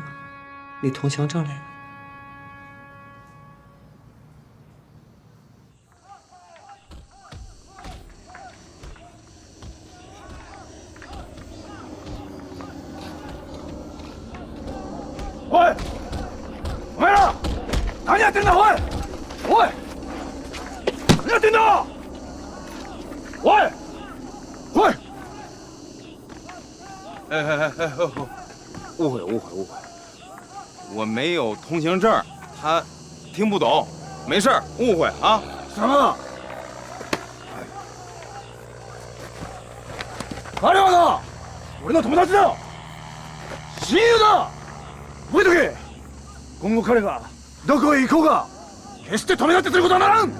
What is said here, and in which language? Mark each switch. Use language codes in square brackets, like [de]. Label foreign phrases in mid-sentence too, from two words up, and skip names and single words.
[zh] 你通行证来？喂， [ja] お前ら何やってんだ！おい何やってんだ！おいおい！ [zh] 误会，我没有通行证，他听不懂，没事儿，误会啊。 [ja] 什么？ 彼はな、俺の友達だよ。親友だ。覚えとけ。今後彼がどこへ行こうが、決して止め立てすることはならん。